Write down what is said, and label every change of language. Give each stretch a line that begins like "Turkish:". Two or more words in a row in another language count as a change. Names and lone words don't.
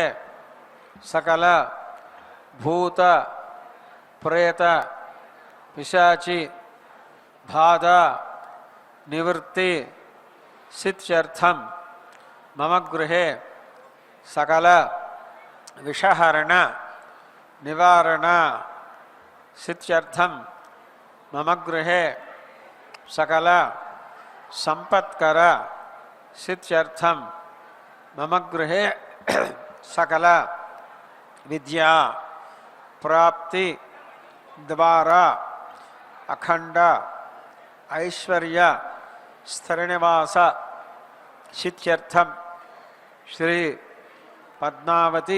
Sanskrit: सकल भूत प्रेत पिशाचि बाध निवृत्ति सिद्ध्यर्थं मम गृहे सकल विषहरण निवारण सिद्ध्यर्थं मम गृहे सकल संपत्कर सिद्ध्यर्थं मम गृहे सकल विद्या प्राप्ति द्वारा अखंड ऐश्वर्य स्थिरनिवास सिद्ध्यर्थम श्री पद्मावती